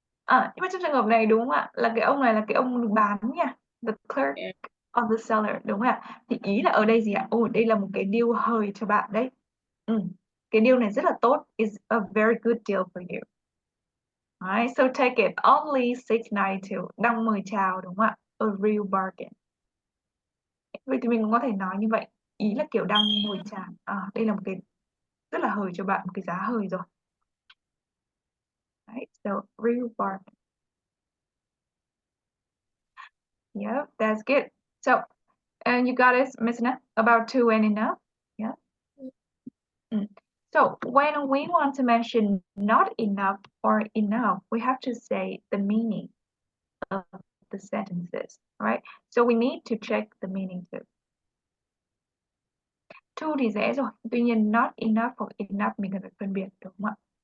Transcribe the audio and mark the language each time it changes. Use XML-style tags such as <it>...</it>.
<vi>nhưng mà trong trường hợp này đúng không ạ? Là cái ông này là cái ông bán nha.</vi> <en>The clerk of the seller,</en> <vi>đúng không ạ? Thì ý là ở đây gì ạ? Đây là một cái deal hời cho bạn đấy. Cái deal này rất là tốt.</vi> <en>It's a very good deal for you. Alright, so take it. Only $6.92.</en> <vi>Đang mời chào đúng không ạ?</vi> <en>A real bargain.</en> <vi>Vậy thì mình cũng có thể nói như vậy. Ý là kiểu đang mời chào. Đây là một cái rất là hời cho bạn, một cái giá hời rồi.</vi> <en>Right, so real bargain. Yep, that's good. So, and you got it, Miss Nina, about two and enough. Yeah. So when we want to mention not enough or enough, we have to say the meaning of the sentences, right? So we need to check the meaning too.</en> <vi>Two thì dễ rồi, tuy nhiên not enough hoặc enough mình cần phải phân biệt đúng không ạ?</vi>